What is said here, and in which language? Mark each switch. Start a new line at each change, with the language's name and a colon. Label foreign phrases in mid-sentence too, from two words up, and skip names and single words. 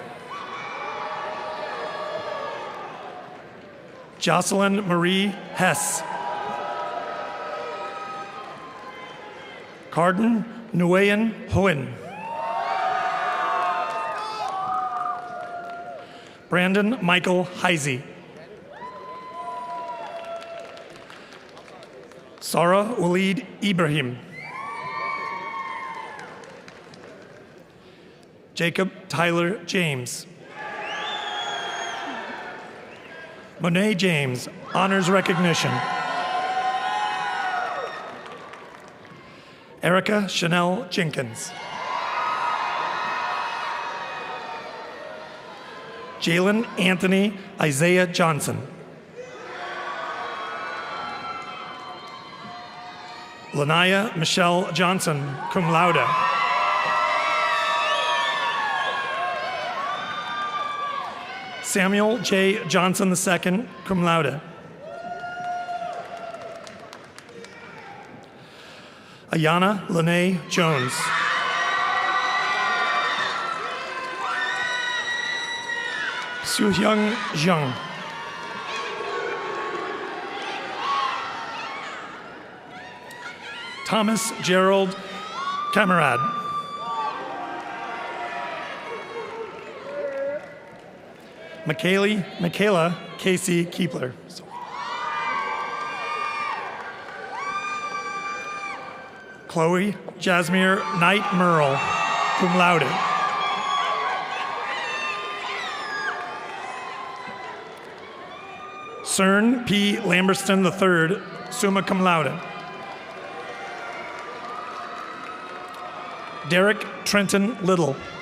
English: Jocelyn Marie Hess. Carden Nguyen Hoen. Brandon Michael Heisey. Sarah Walid Ibrahim. Jacob Tyler James. Monet James, honors recognition. Erica Chanel Jenkins. Jalen Anthony Isaiah Johnson. Lanaya Michelle Johnson,
Latin: cum laude.
English: Samuel J. Johnson II,
Latin: cum laude.
English: Ayana Lene Jones. Suhyung Zhang. Thomas Gerald Camarade. Michaela Casey Keepler. Chloe Jasmine Knight Merle,
Latin: cum laude.
English: Cern P. Lamberston III,
Latin: summa cum laude.
English: Derek Trenton Little.